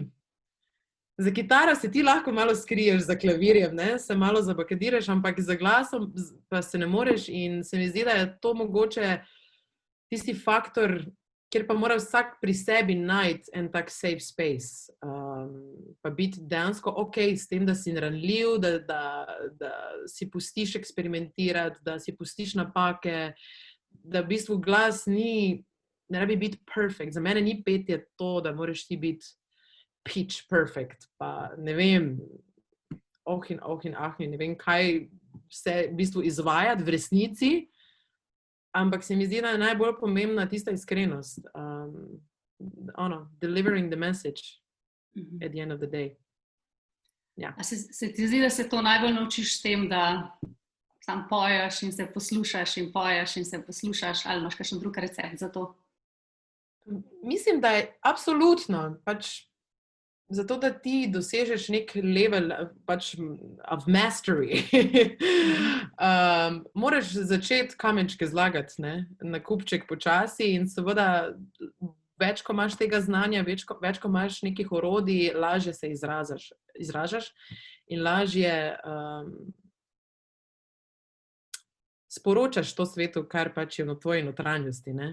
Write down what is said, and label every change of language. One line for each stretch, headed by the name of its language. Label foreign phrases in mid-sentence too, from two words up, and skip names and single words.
Slovenian: Za kitaro se ti lahko malo skriješ, za klavirjem, ne, se malo zabakadiraš, ampak za glasom pa se ne moreš in se mi zdi, da je to mogoče tisti faktor, kjer pa mora vsak pri sebi najti en tak
English: safe space,
Slovenian: pa biti dejansko s tem, da si ranljiv, da si pustiš eksperimentirati, da si pustiš napake, da v bistvu glas ne rabi biti perfect. Za mene ni petje to, da moraš ti biti
English: pitch perfect,
Slovenian: pa ne vem, ne vem, kaj vse v bistvu izvajati v resnici, ampak se mi zdi, da je najbolj pomembna tista iskrenost.
English: Delivering the message at the end of the day.
Slovenian: Ja. A se ti zdi, da se to najbolj naučiš s tem, da sam poješ in se poslušaš in poješ in se poslušaš, ali imaš kakšen drug recept za to? Mislim, da je absolutno, pač zato, da ti dosežeš nek level pač
English: of mastery.
Slovenian: Moraš začeti kamenčke zlagati, ne, na kupček počasi in seveda več, ko imaš tega znanja, več, ko imaš nekih orodij, lažje se izražaš in lažje sporočaš to svetu, kar pač je v tvoji notranjosti, ne.